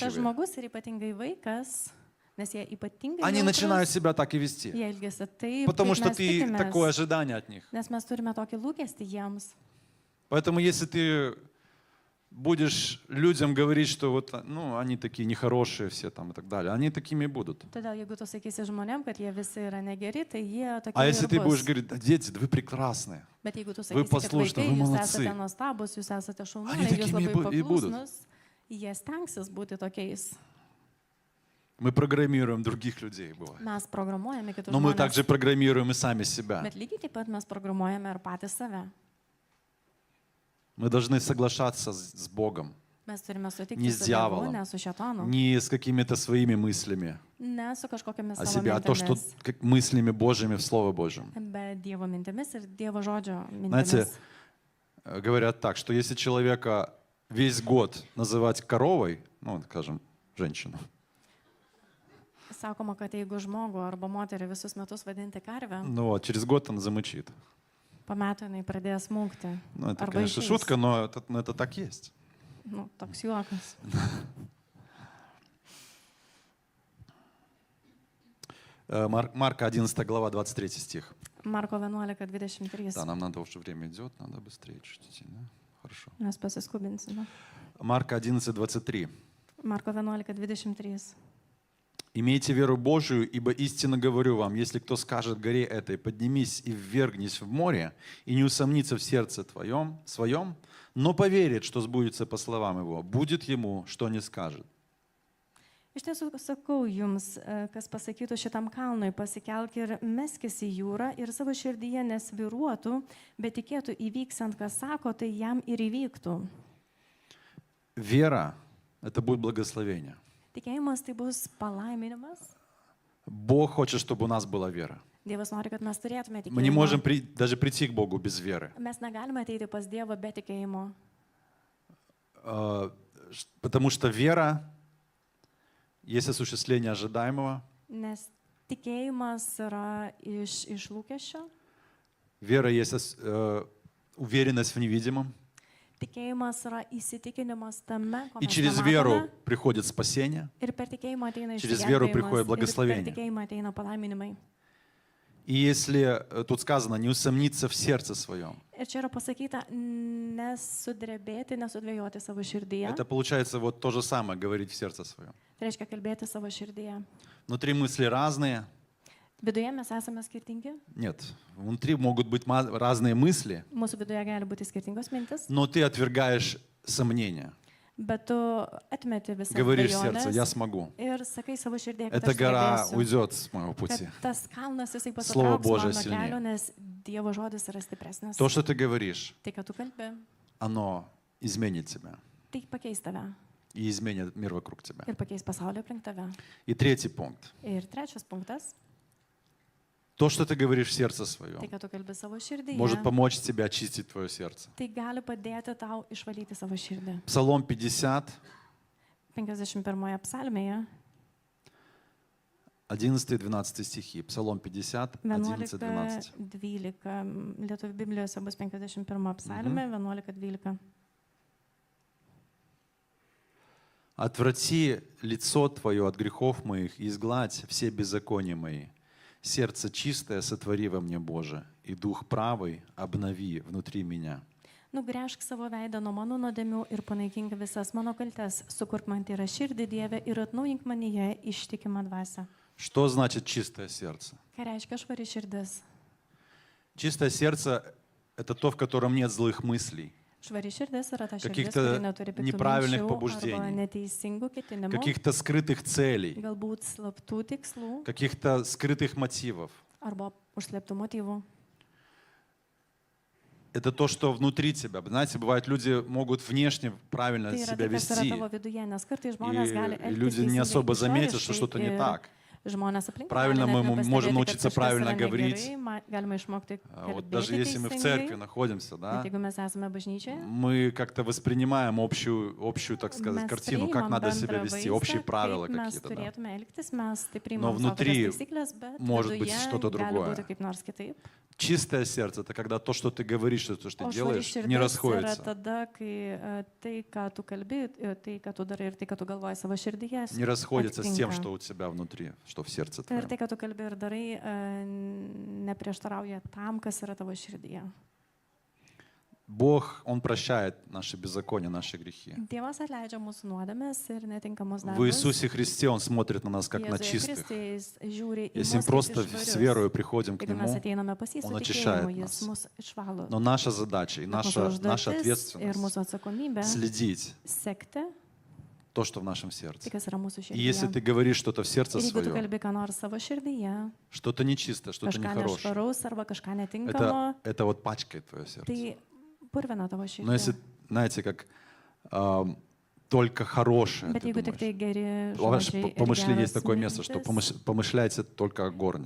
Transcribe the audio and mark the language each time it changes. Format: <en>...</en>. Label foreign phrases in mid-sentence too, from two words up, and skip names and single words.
<lt>elgiamės. Ir tas</lt> <ru>восприимчивые.</ru> <lt>žmogus ir ypatingai vaikas, Nes jie ypatingai</lt> <ru>они начинают</ru> <lt>jautrūs,</lt> <ru>себя так и вести.</ru> <lt>jie elgesi taip,</lt> <ru>Потому</ru> <lt>kaip</lt> <ru>что</ru> <lt>mes</lt> <ru>ты</ru> <lt>tikimės,</lt> <ru>такое ожидание от них.</ru> <lt>nes mes turime tokį lūkestį jiems.</lt> <ru>Поэтому если ты будешь людям говорить, что вот, ну, они такие нехорошие все там и так далее, они такими и будут.</ru> <lt>Todėl jeigu tu sakysi žmonėm, kad jie visi yra negeri, tai jie tokie</lt> <ru>А если ты</ru> <lt>ir</lt> <ru>будешь</ru> <lt>bus.</lt> <ru>говорить, да, дети, да вы прекрасные,</ru> <lt>Bet jeigu tu</lt> <ru>Вы</ru> <lt>sakysi, kad</lt> <ru>послушны,</ru> <lt>vaikai,</lt> <ru>вы</ru> <lt>jūs</lt> <ru>молодцы.</ru> <lt>esate nuostabus, jūs esate</lt> <ru>Они</ru> <lt>šaunuoliai, jūs</lt> <ru>такими</ru> <lt>labai</lt> <ru>и будут.</ru> <lt>paklusnus, jie stengsis būti tokiais.</lt> <ru>мы программируем других людей, бывает.</ru> <lt>Mes programuojame kitus</lt> <ru>Но мы</ru> <lt>žmonės,</lt> <ru>также программируем и сами себя.</ru> <lt>bet lygiai taip pat mes programuojame ir patys save.</lt> <ru>Мы должны соглашаться с Богом,</ru> <lt>Mes turime sutikti</lt> <ru>Не</ru> <lt>su</lt> <ru>с</ru> <lt>Dievu,</lt> <ru>дьяволом.</ru> <lt>ne su šetonu,</lt> <ru>не с какими-то своими мыслями</ru> <lt>ne su kažkokiamis</lt> <ru>о</ru> <lt>savo</lt> <ru>себе, а то, что</ru> <lt>mintimis,</lt> <ru>как мыслями Божьими в Слово Божьем.</ru> <lt>bet Dievo mintimis ir Dievo žodžio</lt> <ru>Знаете,</ru> <lt>mintimis.</lt> <ru>говорят так, что если человека весь год называть коровой, ну, скажем, женщину,</ru> <lt>Sakoma, kad jeigu žmogų arba moterį visus metus vadinti karvę,</lt> <ru>ну вот, через год он замычит.</ru> <lt>po metų jinai pradės smūgti.</lt> <ru>Ну, это,</ru> <lt>Арба</lt> <ru>конечно,</ru> <lt>išeis.</lt> <ru>шутка, но это так есть.</ru> <lt>Nu, toks juokas.</lt> <ru>Марка 11 глава, 23 стих.</ru> <lt>Marko 11:23.</lt> <ru>Да, нам надо уже время идет, надо быстрее чуть идти, да? Хорошо.</ru> <lt>Mes pasiskubinsime.</lt> <ru>Марка 11, 23.</ru> <lt>Marko 11:23.</lt> <ru>«Имейте веру Божию, ибо истинно говорю вам, если кто скажет горе этой, поднимись и ввергнись в море, и не усомнится в сердце своем, но поверит, что сбудется по словам его, будет ему, что не скажет».</ru> <lt>Iš tiesų sakau jums, kas pasakytų šitam kalnui, pasikelk ir meskis į jūrą ir savo širdyje nesviruotų, bet tikėtų įvyksant, kas sako, tai jam ir įvyktų.</lt> <ru>Вера – это будет благословение.</ru> <lt>Tikėjimas tai bus palaiminimas.</lt> <ru>Бог хочет, чтобы у нас была вера.</ru> <lt>Dievas nori, kad mes turėtume</lt> <ru>Мы не можем</ru> <lt>tikėjimą.</lt> <ru>даже прийти к Богу без веры.</ru> <lt>Mes negalime ateiti pas Dievą be tikėjimo,</lt> <ru>Потому что вера есть осуществление ожидаемого.</ru> <lt>nes tikėjimas yra iš lūkesčio,</lt> <ru>Вера есть уверенность в невидимом.</ru> <lt>tikėjimas yra įsitikinimas tame, ko</lt> <ru>И</ru> <lt>mes</lt> <ru>через</ru> <lt>nematome.</lt> <ru>веру приходит спасение.</ru> <lt>Ir per tikėjimą ateina</lt> <ru>Через веру</ru> <lt>išgelbėjimas,</lt> <ru>приходит</ru> <lt>ir</lt> <ru>благословение.</ru> <lt>per tikėjimą ateina palaiminimai.</lt> <ru>И если тут сказано, не усомниться в сердце своем,</ru> <lt>Ir čia yra pasakyta, nesudrebėti, nesudvėjoti savo širdyje.</lt> <ru>это получается вот то же самое, говорить в сердце своем.</ru> <lt>Tai reiškia kalbėti savo širdyje.</lt> <ru>Внутри мысли разные.</ru> <lt>Viduje mes esame skirtingi,</lt> <ru>Нет, внутри могут быть разные мысли,</ru> <lt>mūsų viduje gali būti skirtingos mintis,</lt> <ru>но ты отвергаешь сомнения.</ru> <lt>bet tu atmeti visą</lt> <ru>Говоришь в сердце, я смогу.</ru> <lt>ir sakai savo širdėje, kad</lt> <ru>Эта</ru> <lt>aš</lt> <ru>гора</ru> <lt>sugebėsiu.</lt> <ru>уйдет с моего</ru> <lt>Kad</lt> <ru>пути.</ru> <lt>tas kalnas jisai</lt> <ru>Slovo</ru> <lt>pasitrauks</lt> <ru>Božio</ru> <lt>mano silpnėja. kelio, nes Dievo žodis yra stipresnis.</lt> <ru>То, что ты говоришь,</ru> <lt>Tai, kad tu kalbi,</lt> <ru>оно изменит тебя</ru> <lt>tai pakeis tave</lt> <ru>и изменит мир вокруг тебя.</ru> <lt>ir pakeis pasaulio aplink tave.</lt> <ru>И третий пункт.</ru> <lt>Ir trečias punktas,</lt> <ru>То, что ты говоришь в сердце</ru> <lt>tai,</lt> <ru>своем,</ru> <lt>kad tu kalbi savo širdyje,</lt> <ru>может помочь тебе очистить твое сердце.</ru> <lt>tai gali padėti tau išvalyti savo širdį.</lt> <ru>Псалом 50,</ru> <lt>51 psalmėje,</lt> <ru>11-12 стихи. Псалом 50, 11-12.</ru> <lt>11-12. Lietuvių Biblijose bus 51 psalmė, 11-12.</lt> <ru>«Отврати лицо твое от грехов моих и изгладь все беззакония мои. Сердце чистое сотвори во мне, Боже, и дух правый обнови внутри меня».</ru> <lt>Nugręžk savo veidą nuo mano nuodėmių ir panaikink visas mano kaltes. Sukurk man tyrą širdį Dieve ir atnaujink manyje ištikimą dvasią.</lt> <ru>Что значит чистое сердце?</ru> <lt>Ką reiškia švari širdis?</lt> <ru>Чистое сердце – это то, в котором нет злых мыслей,</ru> <lt>Švari širdis yra ta širdis,</lt> <ru>Каких-то</ru> <lt>kuri neturi piktų</lt> <ru>неправильных</ru> <lt>minčių arba</lt> <ru>побуждений,</ru> <lt>neteisingų ketinimų,</lt> <ru>каких-то скрытых целей,</ru> <lt>galbūt slaptų tikslų</lt> <ru>каких-то скрытых мотивов.</ru> <lt>arba užslėptų motyvų.</lt> <ru>Это то, что внутри тебя. Знаете, бывает, люди могут внешне правильно</ru> <lt>Tai yra</lt> <ru>себя</ru> <lt>tai, kas yra</lt> <ru>вести,</ru> <lt>tavo viduje, nes kartais žmonės gali</lt> <ru>и люди не</ru> <lt>elgtis</lt> <ru>особо</ru> <lt>teisingai</lt> <ru>заметят, что</ru> <lt>išoriškai</lt> <ru>что-то не</ru> <lt>ir</lt> <ru>так.</ru> <lt>Žmonės aplink.</lt> <ru>Правильно мы можем научиться правильно говорить.</ru> <lt>Galima išmokti</lt> <ru>Вот даже</ru> <lt>kalbėti</lt> <ru>если мы в церкви</ru> <lt>teisingai,</lt> <ru>находимся, да,</ru> <lt>bet jeigu mes esame bažnyčioje,</lt> <ru>мы как-то воспринимаем общую, так сказать,</ru> <lt>mes</lt> <ru>картину, как</ru> <lt>priimam</lt> <ru>надо себя</ru> <lt>bendrą</lt> <ru>вести,</ru> <lt>vaizdą,</lt> <ru>общие правила</ru> <lt>kaip mes</lt> <ru>какие-то, да.</ru> <lt>turėtume elgtis, mes tai</lt> <ru>Но</ru> <lt>priimam savo</lt> <ru>внутри</ru> <lt>tokias taisyklės, bet</lt> <ru>может быть</ru> <lt>viduje</lt> <ru>что-то</ru> <lt>gali</lt> <ru>другое.</ru> <lt>būti kaip nors kitaip.</lt> <ru>Чистое сердце — это когда то, что ты говоришь, и то, что</ru> <lt>O</lt> <ru>ты</ru> <lt>švari</lt> <ru>делаешь, не</ru> <lt>širdis yra</lt> <ru>расходится.</ru> <lt>tada, kai tai, ką tu kalbi, tai, ką tu darai ir tai, ką tu galvoji savo širdyje,</lt> <ru>Не расходится с тем,</ru> <lt>atitinka.</lt> <ru>что у тебя внутри, что в сердце</ru> <lt>Ir</lt> <ru>твоем.</ru> <lt>tai, ką tu kalbi ir darai, neprieštarauja tam, kas yra tavo širdyje.</lt> <ru>Бог, Он прощает наши беззакония, наши грехи.</ru> <lt>Dievas atleidžia mūsų nuodėmes ir netinkamus</lt> <ru>В</ru> <lt>darbus.</lt> <ru>Иисусе Христе Он смотрит на нас, как на</ru> <lt>Jėzuje</lt> <ru>чистых.</ru> <lt>Kristuje Jis žiūri į</lt> <ru>Если мы</ru> <lt>mus kaip</lt> <ru>просто</ru> <lt>į</lt> <ru>с</ru> <lt>švarius.</lt> <ru>верою приходим к</ru> <lt>Jeigu mes</lt> <ru>Нему,</ru> <lt>ateiname pas jį su</lt> <ru>Он</ru> <lt>tikėjimu,</lt> <ru>очищает</ru> <lt>jis</lt> <ru>нас.</ru> <lt>mus išvalo.</lt> <ru>Но наша задача и</ru> <lt>Bet mūsų</lt> <ru>наша</ru> <lt>užduotis ir</lt> <ru>ответственность</ru> <lt>mūsų atsakomybė</lt> <ru>следить</ru> <lt>sekti</lt> <ru>то, что в нашем</ru> <lt>tai,</lt> <ru>сердце.</ru> <lt>kas yra mūsų</lt> <ru>И если</ru> <lt>širdyje.</lt> <ru>ты говоришь что-то в сердце</ru> <lt>Ir jeigu tu</lt> <ru>своем,</ru> <lt>kalbi ką nors savo širdyje,</lt> <ru>что-то нечистое, что-то</ru> <lt>kažką</lt> <ru>нехорошее,</ru> <lt>nešvaraus arba kažką netinkamo,</lt> <ru>это вот пачкает твое сердце.</ru> <lt>tai purvina tavo</lt> <ru>Но если,</ru> <lt>širdį.</lt> <ru>знаете, как только хорошее</ru> <lt>Bet</lt> <ru>ты</ru> <lt>jeigu tik tai</lt> <ru>думаешь.</ru> <lt>geri</lt> <ru>У вас</ru> <lt>žodžiai ir</lt> <ru>помышление есть</ru> <lt>geros</lt> <ru>такое место, что</ru> <lt>mintis,</lt> <ru>помышляйте только о горнем,</ru>